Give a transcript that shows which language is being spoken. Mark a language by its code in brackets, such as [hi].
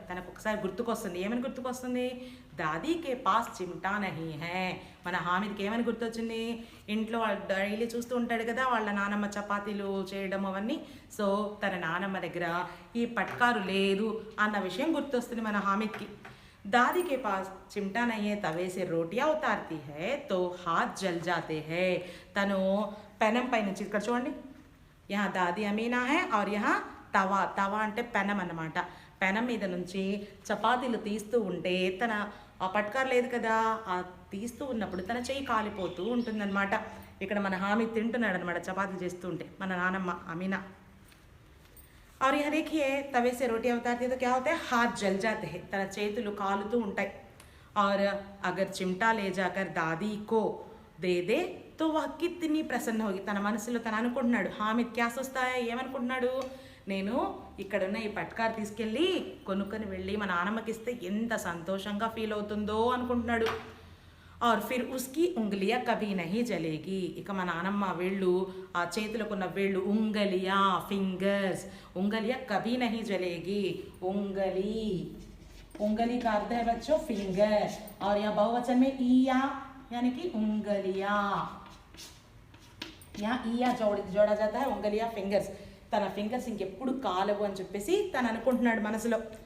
[te] తనకు ఒకసారి గుర్తుకొస్తుంది. ఏమని గుర్తుకొస్తుంది? [hi] దాదీ కే పాస్ చిమ్టా నహీ హై. [te] మన హామిద్కి ఏమని గుర్తొచ్చింది? ఇంట్లో డైలీ చూస్తూ ఉంటాడు కదా వాళ్ళ నానమ్మ చపాతీలు చేయడం అవన్నీ. సో తన నానమ్మ దగ్గర ఈ పట్కారు లేదు అన్న విషయం గుర్తొస్తుంది మన హామిద్కి. [hi] दादी के पास चिमटा नहीं है, तवे से रोटियां उतारती है तो हाथ जल जाते हैं. [te] తను పెనం పై నుంచి ఇక్కడ చూడండి, [hi] यहाँ दादी अमीना है और यहाँ [te] తవా అంటే పెనం అన్నమాట. పెనం మీద నుంచి చపాతీలు తీస్తూ ఉంటే తన పట్కారు లేదు కదా, ఆ తీస్తూ ఉన్నప్పుడు తన చెయ్యి కాలిపోతూ ఉంటుందన్నమాట. ఇక్కడ మన హామీద్ తింటున్నాడు అనమాట చపాతీలు చేస్తూ ఉంటే, మన నానమ్మ అమీనా. [hi] और यह देखिए तवे से रोटियां उतारती है तो क्या होता है? हाथ जल जाते हैं. [te] तन చేతులు కాలుతూ ఉంటాయి. [hi] और अगर चिमटा ले जाकर दादी को दे दे तो वह कितनी प्रसन्न होगी. [te] తన మనసులో తను అనుకుంటున్నాడు. [hi] హామిద్ क्या सोचता है? [te] ఏమనుకుంటున్నాడు? నేను ఇక్కడున్న ఈ పట్కారు తీసుకెళ్ళి కొనుక్కొని వెళ్ళి మా నాన్నమ్మకి ఇస్తే ఎంత సంతోషంగా ఫీల్ అవుతుందో అనుకుంటున్నాడు. [hi] और फिर उसकी उंगलियां कभी नहीं जलेगी. [te] ఇక మా నానమ్మ వేళ్ళు, ఆ చేతులకున్న వేళ్ళు, ఉంగలియా फिंगर्स, [hi] उंगलियां कभी नहीं जलेगी. उंगली, उंगली का अर्थ है बच्चों फिंगर. और यहाँ बहुवचन में ईया यानी कि उंगलियां. यहाँ ईया जोड़ा जाता है, उंगलियां फिंगर्स. [te] తన ఫింగర్స్ ఇంకెప్పుడు కాలవు అని చెప్పేసి తను అనుకుంటున్నాడు మనసులో.